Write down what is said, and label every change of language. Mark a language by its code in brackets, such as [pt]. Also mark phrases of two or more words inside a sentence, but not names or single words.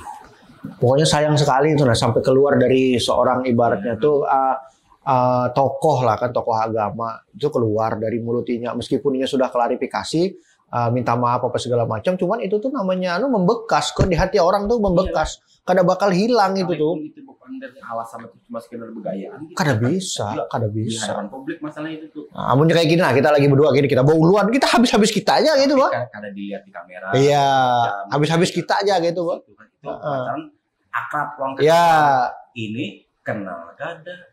[id] Pokoknya sayang sekali itu sampai keluar dari seorang ibaratnya tuh tokoh lah kan, tokoh agama itu keluar dari mulutnya meskipun dia sudah klarifikasi minta maaf apa segala macam, cuman itu tuh namanya membekas kok di hati orang tuh membekas. [bjn] Kada bakal hilang itu tuh. [id] Itu bukan dari alasan itu cuma sekedar bergayaan. [bjn] Kada bisa. [id] Di hadapan publik masalah itu tuh. [bjn] Amunnya kayak gini kita lagi berdua gini kita bawa uluan, kita habis-habis kita aja gitu, Bang. Kada dilihat di kamera. [id] Iya, habis-habis kita aja gitu, Bang. Itu pacaran akrab orang. Iya. [bjn] Ini kenal kada.